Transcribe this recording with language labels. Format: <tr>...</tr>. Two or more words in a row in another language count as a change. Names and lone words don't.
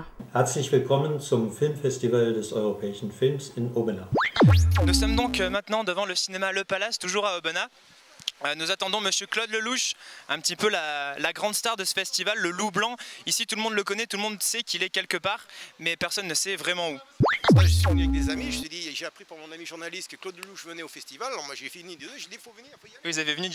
<de>Herzlich willkommen zum Filmfestival des europäischen Films in Aubenas.</de> <fr>Nous sommes donc maintenant devant le cinéma Le Palace, toujours à Aubenas. Nous attendons monsieur Claude Lelouch, un petit peu la grande star de ce festival, le loup blanc. Ici tout le monde le connaît, tout le monde sait qu'il est quelque part, mais personne ne sait vraiment où. Moi, je suis venu avec des amis, je t'ai dit, j'ai appris par mon ami journaliste que Claude Lelouch venait au festival, alors moi j'ai fini de deux, j'ai dit il faut venir, il faut y aller.</fr>